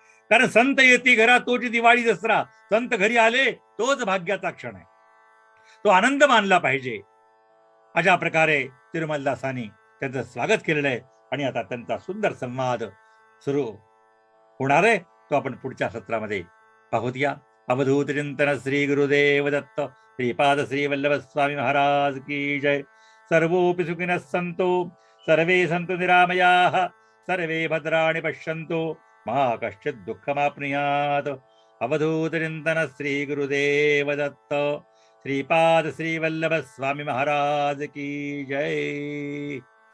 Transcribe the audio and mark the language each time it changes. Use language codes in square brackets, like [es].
[mr] कारण संत येती घरा तोची दिवाळी दसरा. संत घरी आले तोच भाग्याचा क्षण आहे, तो आनंद मानला पाहिजे. अशा प्रकारे तिरुमलदासांनी त्यांचं स्वागत केलेलं आहे. आणि आता त्यांचा सुंदर संवाद सुरू होणार आहे, तो आपण पुढच्या सत्रामध्ये पाहूया. [hi] अवधूत चिंतन श्री गुरुदेव दत्त श्रीपाद श्री वल्लभ स्वामी महाराज की जय. [sa] सर्वोपि सुखिनः सन्तु सर्वे सन्तु निरामयाः सर्वे भद्राणि पश्यन्तु मा कश्चित् दुःखमाप्नुयात्. [hi] अवधूत चिंतन श्री गुरुदेव दत्त श्रीपाद श्री वल्लभ स्वामी महाराज की जय.